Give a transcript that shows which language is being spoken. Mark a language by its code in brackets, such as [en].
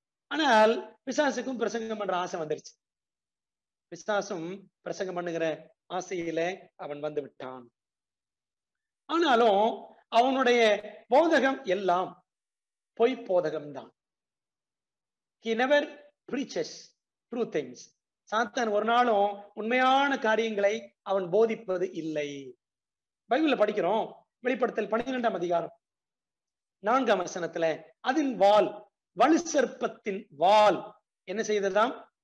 [ta] ஆனால் பிசாசுக்கும் பிரசங்கம் பண்ற ஆசை வந்துருச்சு. பிசாசும் பிரசங்கம் பண்ணுகிற ஆசையில அவன் வந்து விட்டான். ஆனாலும் அவனுடைய போதகம் எல்லாம் பொய் போதகம்தான். [en] He never preaches true things. [ta] சாத்தான் ஒரு நாளும் உண்மையான காரியங்களை அவன் போதிப்பது இல்லை. பைபிள்ல படிக்கிறோம், வெளிப்படுத்தல் 12ஆம் அதிகாரம் 4ஆம் வசனத்துல, அதன் வால், வலு சர்ப்பத்தின் வால் என்ன செய்ததாம்?